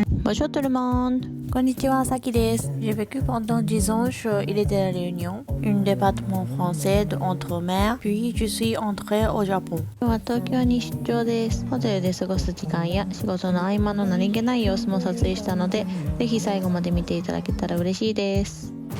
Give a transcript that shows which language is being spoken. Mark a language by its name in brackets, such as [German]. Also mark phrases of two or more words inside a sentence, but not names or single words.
[French] Bonjour tout le monde. [Japanese] こんにちは、Sakiです. [French] J'ai vécu pendant 10 ans sur l'île de la Réunion, un département français de Outre-mer, puis je suis entrée au Japon. [Japanese] 今日は東京に出張です。ホテルで過ごす時間や仕事の合間の何気ない様子も撮影したので、ぜひ最後まで見ていただけたら嬉しいです。